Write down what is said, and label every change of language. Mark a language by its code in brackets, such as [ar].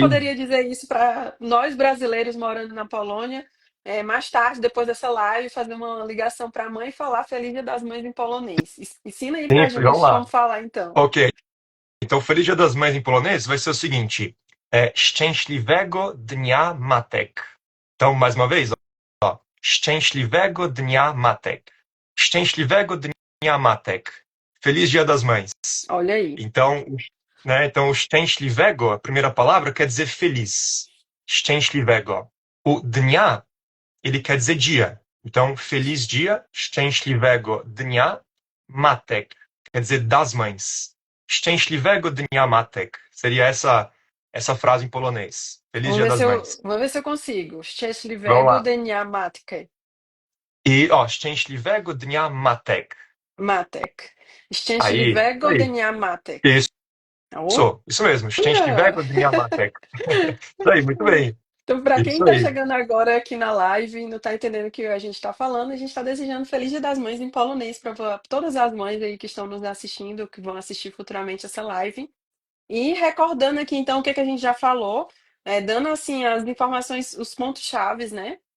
[pt] poderia dizer isso para nós brasileiros morando na Polônia, mais tarde, depois dessa live, fazer uma ligação para a mãe e falar Feliz Dia das Mães em polonês? Ensina aí Sim, pra vamos gente lá. como falar então. Ok, então Feliz Dia das Mães em polonês vai ser o seguinte, [pl] Szczęśliwego Dnia Matek. [pt] Então, mais uma vez, ó, [pl] Szczęśliwego Dnia Matek. Szczęśliwego Dnia Matek. [pt] Feliz Dia das Mães. Olha aí. Então, então o szczęśliwego, a primeira palavra, quer dizer feliz. Szczęśliwego. O dnia, ele quer dizer dia. Então, feliz dia, [pl] szczęśliwego dnia matek, [pt] quer dizer das mães. [pl] Szczęśliwego dnia matek [pt] seria essa frase em polonês. Feliz dia das mães. Vamos ver se eu consigo. Vamos [pl] Szczęśliwego [pt] lá. [pl] dnia matki. [pt] E, ó, [pl] szczęśliwego dnia matek. Matek. [pt] Aí, [pl] Szczęśliwego [pt] aí. [pl] dnia matek. [pt] Isso mesmo. Olha! [pl] Szczęśliwego dnia matek. [pt] Isso aí, muito bem. Então, para quem Isso está aí. chegando agora aqui na live e não está entendendo o que a gente está falando, a gente está desejando Feliz Dia das Mães em polonês para todas as mães aí que estão nos assistindo, que vão assistir futuramente essa live. E recordando aqui, então, o que que a gente já falou, dando assim as informações, os pontos chaves, né?